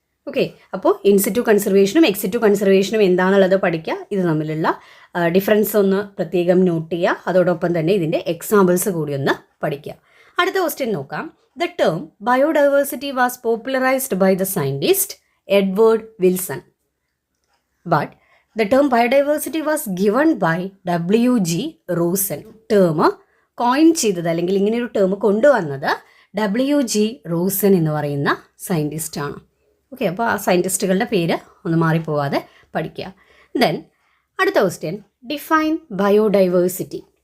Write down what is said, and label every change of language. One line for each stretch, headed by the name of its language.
Malayalam: Okay, അപ്പോൾ in situ കൺസർവേഷനും ex situ കൺസർവേഷനും എന്താണെന്നുള്ളത് പഠിക്കുക. ഇത് തമ്മിലുള്ള ഡിഫറൻസ് ഒന്ന് പ്രത്യേകം നോട്ട് ചെയ്യുക. അതോടൊപ്പം തന്നെ ഇതിൻ്റെ എക്സാമ്പിൾസ് കൂടി ഒന്ന് പഠിക്കുക. അടുത്ത ക്വസ്റ്റ്യൻ നോക്കാം.
English: The term biodiversity was popularised by the scientist Edward Wilson. But the term biodiversity was given by W.G. Rosen.
Malayalam: Term coin ചെയ്തത് അല്ലെങ്കിൽ ഇങ്ങനെയൊരു ടേം കൊണ്ടുവന്നത് W.G. റോസൻ എന്ന് പറയുന്ന സയൻറ്റിസ്റ്റാണ്. ഓക്കെ, അപ്പോൾ ആ സയൻറ്റിസ്റ്റുകളുടെ പേര് ഒന്ന് മാറിപ്പോവാതെ പഠിക്കുക. ദെൻ അടുത്ത ക്വസ്റ്റ്യൻ, ഡിഫൈൻ ബയോഡൈവേഴ്സിറ്റി.